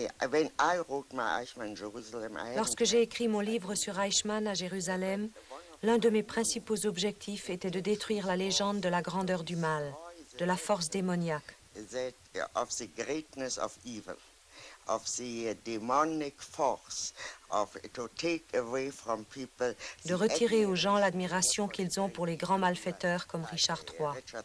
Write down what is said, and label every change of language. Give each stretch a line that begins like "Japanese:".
English: When I wrote my Eichmann Jerusalem,
French: Lorsque j'ai écrit mon livre sur Eichmann à Jérusalem, l'un de mes principaux objectifs était de détruire la légende de la grandeur du mal, de la force démoniaque.
English: Of the greatness of evil, of the demonic force, to take away from people.
French: De retirer aux gens l'admiration qu'ils ont pour les grands malfaiteurs comme Richard III.